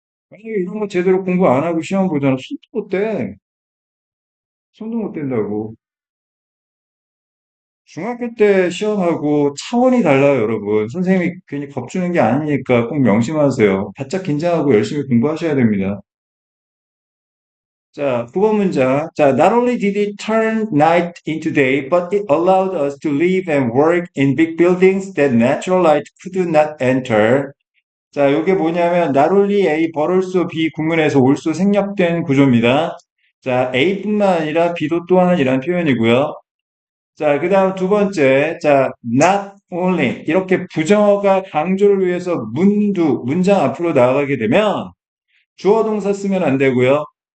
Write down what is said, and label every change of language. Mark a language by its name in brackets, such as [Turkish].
[Korean] 만약에 이런 거 제대로 공부 안 하고 시험 보잖아. 손도 못 대. 손도 못 댄다고. 중학교 때 시험하고 차원이 달라요, 여러분. 선생님이 괜히 겁주는 게 아니니까 꼭 명심하세요. 바짝 긴장하고 열심히 공부하셔야 됩니다. 자, 9번 문장. [English] 자, not only did it turn night into day, but it allowed us to live and work in big buildings that natural light could not enter. [Korean] 자, 요게 뭐냐면, not only A, but also B 구문에서 올수 생략된 구조입니다. 자, A뿐만 아니라 B도 또한이라는 표현이고요. 자, 그 다음 두 번째. 자, not only. 이렇게 부정어가 강조를 위해서 문장 앞으로 나아가게 되면 주어 동사 쓰면 안 되고요.